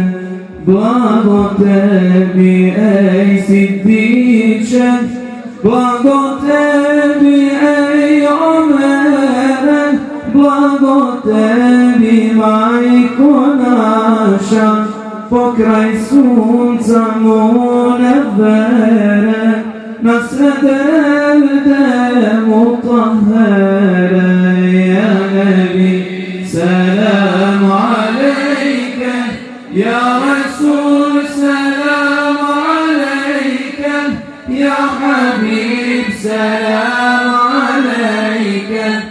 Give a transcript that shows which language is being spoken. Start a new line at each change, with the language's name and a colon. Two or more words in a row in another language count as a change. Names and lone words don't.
Bosnian: Blago tebi ej Siddiče, blago tebi ej Omere, blago tebi majko naša, pokraj sunca munevere, nasred evde mutahhere.
Arabic: يا نبي سلام عليك يا رسول سلام عليك يا حبيب سلام عليك